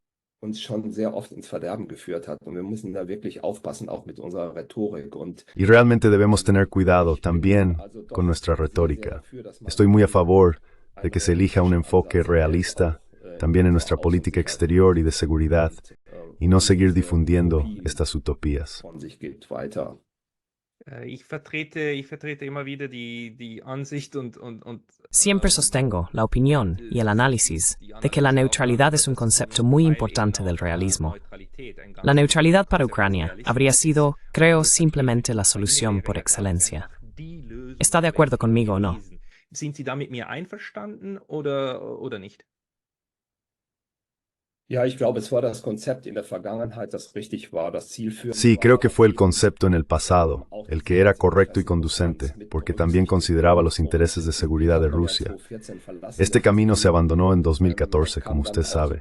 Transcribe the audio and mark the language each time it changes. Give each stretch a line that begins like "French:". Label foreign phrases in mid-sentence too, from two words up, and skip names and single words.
Spanish: Y realmente debemos tener cuidado también con nuestra retórica. Estoy muy a favor de que se elija un enfoque realista también en nuestra política exterior y de seguridad, y no seguir difundiendo estas utopías.
German: Ich vertrete immer wieder die Ansicht und
Spanish: Siempre sostengo la opinión y el análisis de que la neutralidad es un concepto muy importante del realismo. La neutralidad para Ucrania habría sido, creo, simplemente la solución por excelencia. ¿Está de acuerdo conmigo o no?
German: Sind Sie da mit mir einverstanden oder nicht?
Spanish: Sí, creo que fue el concepto en el pasado, el que era correcto y conducente, porque también consideraba los intereses de seguridad de Rusia. Este camino se abandonó en 2014, como usted sabe.